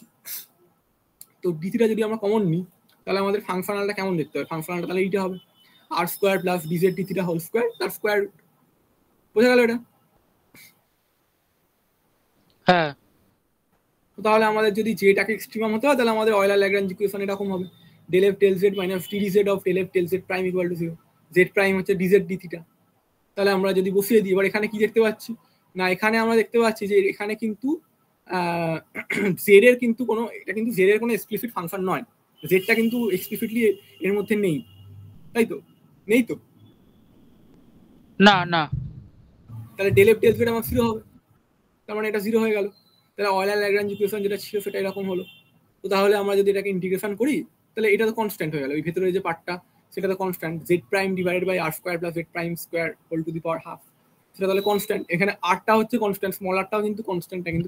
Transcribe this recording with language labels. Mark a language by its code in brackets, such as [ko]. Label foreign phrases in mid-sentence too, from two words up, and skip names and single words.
[bn] তো [en] d theta [bn] যদি আমরা কমন নিই, তাহলে আমাদের ফাংশনালটা কেমন দেখতে হবে, ফাংশনালটা তাহলে এইটা হবে [en] r square plus dz d theta whole square [bn] তার [en] square root. [bn] বোঝা গেল এটা? হ্যাঁ। তাহলে আমাদের যদি জেটাকে এক্সট্রিমাম হতে হয়, তাহলে আমাদের [en] Euler Lagrange equation [bn] এরকম হবে, [en] del f del z minus dz of del f del z prime equal to 0, z prime হচ্ছে dz d theta। [bn] তাহলে আমরা যদি বসিয়ে দিই, এবার এখানে কি দেখতে পাচ্ছি না, এখানে আমরা দেখতে পাচ্ছি যে এখানে কিন্তু জেড এর কিন্তু কোনো, এটা কিন্তু জেড এর কোনো [en] explicit function [bn] নয়, জেডটা কিন্তু এক্সপ্লিসিটলি এর মধ্যে নেই, তাই তো? নেই তো? না না। তাহলে [en] del f del z [bn] আমার 0 হবে, তার মানে এটা 0 হয়ে গেল। তাহলে [en] Euler Lagrange equation [bn] যেটা ছিল সেটা এরকম হলো। তো তাহলে আমরা যদি এটাকে ইন্টিগ্রেশন করি, তাহলে এটা তো কনস্ট্যান্ট হয়ে গেল, এই ভেতরে যে পার্টটা সেটা তো কনস্ট্যান্ট, [en] z prime divided by r square plus z prime square whole to the power half, [bn] সেটা তাহলে কনস্ট্যান্ট। এখানে আরটা হচ্ছে কনস্ট্যান্ট, [en] small rটাও [bn] কিন্তু কনস্ট্যান্টটা কিন্তু